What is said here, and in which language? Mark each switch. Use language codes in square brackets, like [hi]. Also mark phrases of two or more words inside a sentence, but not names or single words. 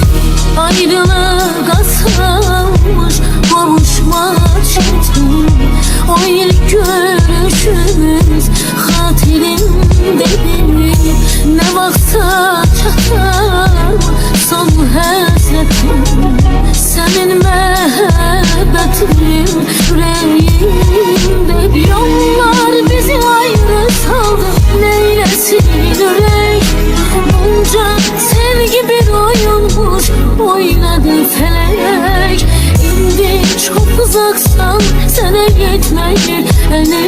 [az] Ayrılığa salmış qovuşmaq çətin. O ilk görüşümüz xatirimdedir. Ne vaxtsa çatar sonu həsrətim. Sənin məhəbbətin yüreğimde. Yollar bizi ayrı saldı, neylesin yürek. [tr] Bunca sevgi bir oyunmuş, oynadı felek. [az] İndi çok uzaksan sana yetmeyir elim.